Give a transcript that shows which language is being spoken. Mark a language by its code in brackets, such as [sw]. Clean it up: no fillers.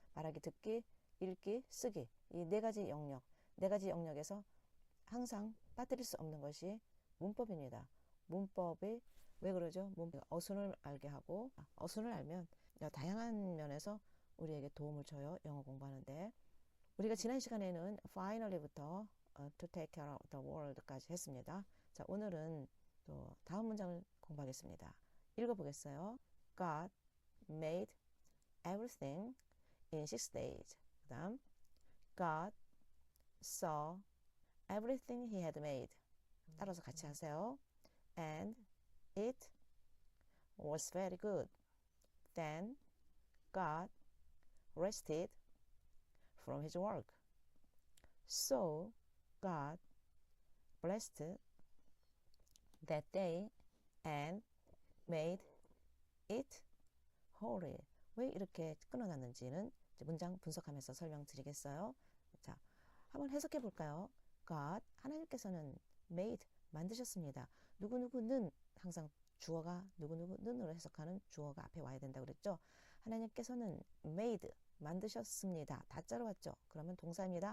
[ko] 말하기, 듣기, 읽기, 쓰기. 이 네 가지 영역, 네 가지 영역에서 항상 빠뜨릴 수 없는 것이 문법입니다. 문법이 왜 그러죠? 어순을 알게 하고 어순을 알면 다양한 면에서 우리에게 도움을 줘요. 영어 공부하는데. 우리가 지난 시간에는 finally부터 [en] to take care of the world [ko] 까지 했습니다. 자, 오늘은 또 다음 문장을 공부하겠습니다. 읽어보겠어요. [en] God made everything in 6 days. 그 다음 God saw everything he had made. [ko] 따라서 같이 하세요. [en] And it was very good. Then God rested from his work. So God blessed that day and made it holy. [ko] 왜 이렇게 끊어놨는지는 문장 분석하면서 설명드리겠어요. 자, 한번 해석해 볼까요? God, 하나님께서는 made, 만드셨습니다. 누구누구는 항상 주어가 누구누구는으로 해석하는 주어가 앞에 와야 된다고 그랬죠. 하나님께서는 made, 만드셨습니다. 다자로 왔죠. 그러면 동사입니다.